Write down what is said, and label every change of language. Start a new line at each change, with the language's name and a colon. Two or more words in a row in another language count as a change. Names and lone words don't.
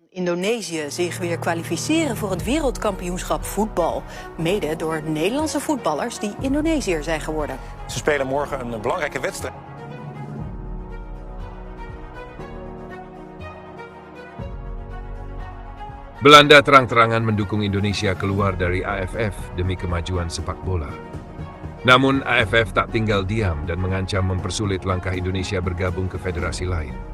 Dutch: Indonesië zich weer kwalificeren voor het wereldkampioenschap voetbal. Mede door Nederlandse voetballers die Indonesiër zijn geworden. Ze spelen morgen een belangrijke wedstrijd.
Indonesian: Belanda terang-terangan mendukung Indonesia keluar dari AFF demi kemajuan sepak bola. Namun AFF tak tinggal diam dan mengancam mempersulit langkah Indonesia bergabung ke federasi lain.